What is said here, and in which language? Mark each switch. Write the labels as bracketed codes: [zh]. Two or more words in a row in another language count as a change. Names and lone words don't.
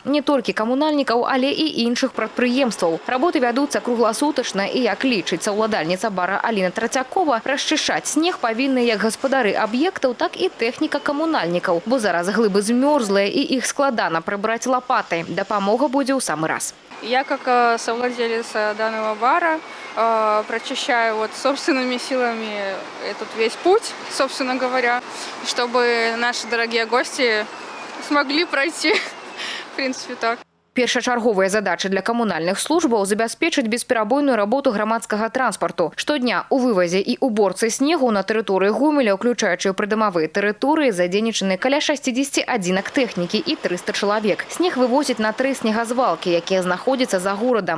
[be] Не толькі камунальнікаў, але і іншых прадпрыемстваў. Работы вядуцца кругласутачна і, як лічыцца ўладальніца бара Аліна Трацякова, расчышчаць снег павінны як гаспадары аб'ектаў, так і тэхніка камунальнікаў, бо зараз глыбы змёрзлыя і іх складана прыбраць лапатай. Дапамога будзе ў самы раз. [ru] Я как совладелец данного бара прочищаю собственными силами этот весь путь, собственно говоря, чтобы наши дорогие гости смогли пройти, в принципе, так. [be] Першачарговая задача для камунальных службаў забяспечыць бесперабойную работу грамадскага транспарту. Штодня у вывазе і уборцы снегу на тэрыторыі Гомеля, уключаючы прыдамавыя тэрыторыі, задзейнічаны каля 60 адзінак тэхнікі і 300 чалавек. Снег вывозяць на 3 снегазвалкі, якія знаходзяцца за горадам.